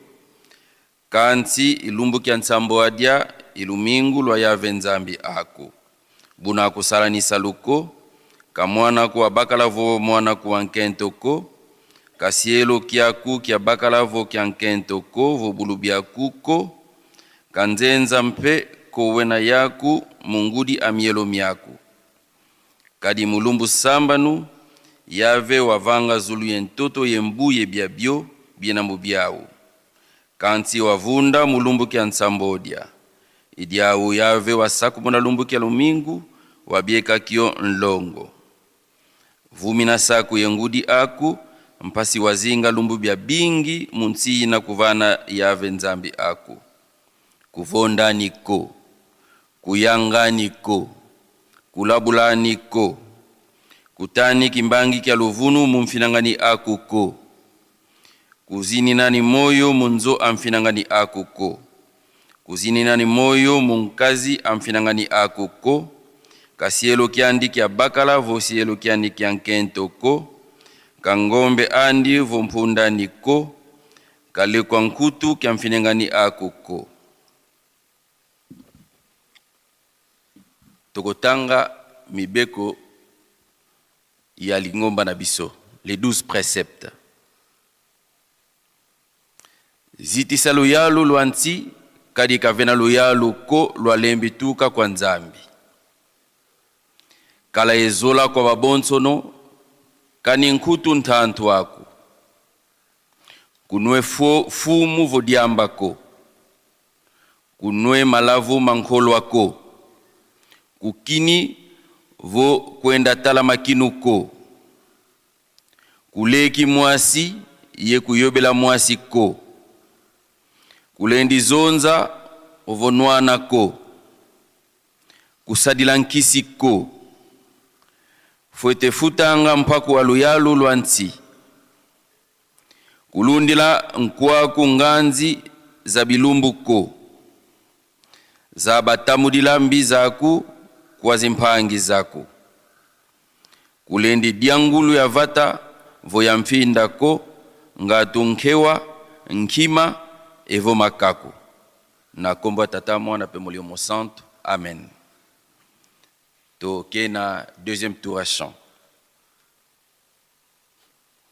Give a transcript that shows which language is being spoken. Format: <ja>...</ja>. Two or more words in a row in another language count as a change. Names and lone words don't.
<kg>Kanti ilumbu kia nsambo adia ilumingu lwa yave nzambi aku. Buna kusala ni saluko, kamwana kuwa bakalavo mwana kuwa nkentoko. Kasielo kiaku kia bakalavo kia nkentoko vobulubia kuko. Kanzenza mpe kowena yaku mungudi amielo miaku. Kadi mulumbu sambanu yave wavanga zulu yentoto yembu yebiabio biena mubiau. Kanti wavunda mulumbu kia nsambodia. Idiau yave wasaku muna lumbu kia lumingu wabieka kio nlongo. Vumina saku yengudi aku. Mpasi wazinga lumbu bia bingi munsi na kuvana yave nzambi aku. Kuvonda niko. Kuyanga niko. Kulabula niko. Kutani kimbangi kia luvunu mumfinangani aku ko. Kuzini nani moyo munzo amfinangani aku ko. Kuzini nani moyo munkazi amfinangani aku ko. Kasielo kiandi kia bakala vosielo kiandi kia nkento ko. Kangombe andi vompunda niko. Kale kwa nkutu kia mfinengani akuko.</kg> <ln>Tokotanga mibeko ya lingomba na biso.</ln> <fr>Les 12 préceptes.</fr> <kg>Zitisa loyalu luanti. Kadi kavena loyalu ko lualembituka kwa nzambi. Kala ezola kwa babonsono. Kani nkutu ntantu waku. Kunwe fumu vodiambako. Kunwe malavu mankolo wako. Kukini vo kwenda tala makinuko. Kuleki mwasi ye kuyobela mwasi ko. Kulendi zonza ovonwana ko. Kusadilankisi ko. Fuete futanga mpaku waluyalu luanti. Kulundila nkwaku nganzi za bilumbu ko. Za batamudila mbi zaku kwa zimpangi zaku. Kulendi diangulu ya vata voya mfinda ko. Ngatu nkewa, nkima, evo makaku. Na kombo tata mwana pe moliomo santo.</kg> <fr>Amen.</fr> <ln>To kena</ln> <fr>deuxième tour à chant.</fr>